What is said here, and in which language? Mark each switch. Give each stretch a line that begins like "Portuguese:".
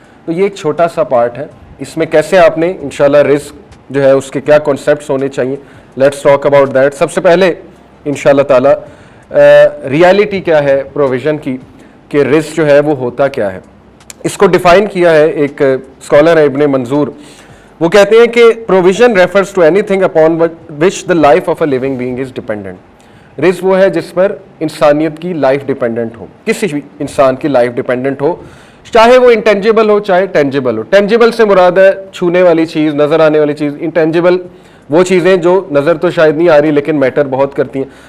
Urdu: تو یہ ایک چھوٹا سا پارٹ ہے. اس میں کیسے آپ نے انشاءاللہ رزق جو ہے اس کے کیا کانسیپٹس ہونے چاہیے,
English: Let's talk about that.
Urdu: سب سے پہلے انشاءاللہ تعالی ریالٹی کیا ہے پروویژن کی, کہ رزق جو ہے وہ ہوتا کیا ہے. اس کو ڈیفائن کیا ہے ایک اسکالر ہے ابن منظور. وہ کہتے ہیں کہ
English: Provision refers to anything upon which the life of a living being is dependent.
Urdu: رزق وہ ہے جس پر انسانیت کی لائف ڈیپینڈنٹ ہو, کسی بھی انسان کی لائف ڈیپینڈنٹ ہو, چاہے وہ انٹینجیبل ہو چاہے ٹینجیبل ہو. ٹینجیبل سے مراد ہے چھونے والی چیز, نظر آنے والی چیز. انٹینجیبل وہ چیزیں جو نظر تو شاید نہیں آ رہی لیکن میٹر بہت کرتی ہیں.